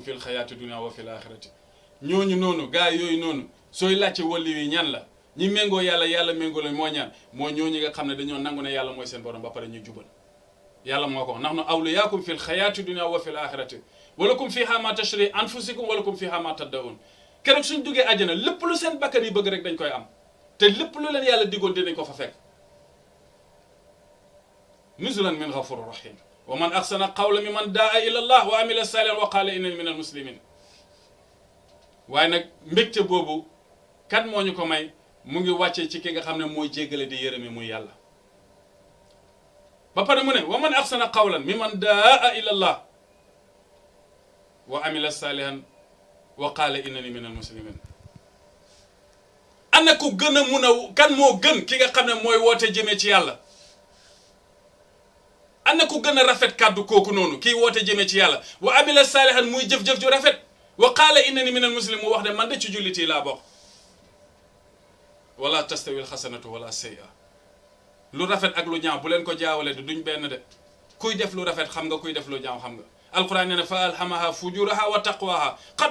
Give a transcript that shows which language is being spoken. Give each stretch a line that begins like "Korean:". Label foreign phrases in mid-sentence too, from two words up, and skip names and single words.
Arabic: في الحياة الدنيا وفي الآخرة
Wolof: ñooñu noonu gaa yooyu noonu sooy laajte wàllu yi ñan la ñi méngoo yàlla yàlla méngoo la moo ñaan moo ñooñu nga xam ne dañoo nangu ne yàlla mooy seen borom ba pare ñu jubal yàlla moo ko wax
Arabic: نحن أولياؤكم في الحياة الدنيا وفي الآخرة ولكم فيها ما تشتهي أنفسكم ولكم فيها ما تدعون
Wolof: keroog suñ duggee àjjana lépp lu seen bakkan yi bëgg rek dañ koy am te lépp lu leen yàlla diggoon dinañ ko fa fekk
Arabic: نزلا من غفور رحيم ومن أحسن قولا ممن دعا إلى الله وعمل صالحا وقال إنني من المسلمين
Wolof: waaye nag mbégte boobu kan moo ñu ko may mu ngi wàccee ci ki nga xam ne mooy jéggale di yërëme muy yàlla ba pare mu ne
Arabic: ومن أحسن قولا ممن دعا إلى الله وعمل صالحا وقال إنني من المسلمين
Wolof: ana ku gën a mun a kan moo gën ki nga xam ne mooy woote jëmee ci yàlla ana ku gën a rafet kàddu kooku noonu kii woote jëmee ci yàlla
Arabic: وعمل صالحا
Wolof: muy jëf-jëf ju rafet
Arabic: وقال إنني من المسلم
Wolof: mu wax ne man de ci jullit yi laa bokk
Arabic: ولا تستوي الحسنة ولا سيئة
Wolof: lu rafet ak lu ñaaw bu leen ko jaawale de duñ benn de kuy def lu rafet xam nga kuy def lu ñaaw xam nga alquran nee na fa
Arabic: ألهمها فجورها وتقواها قد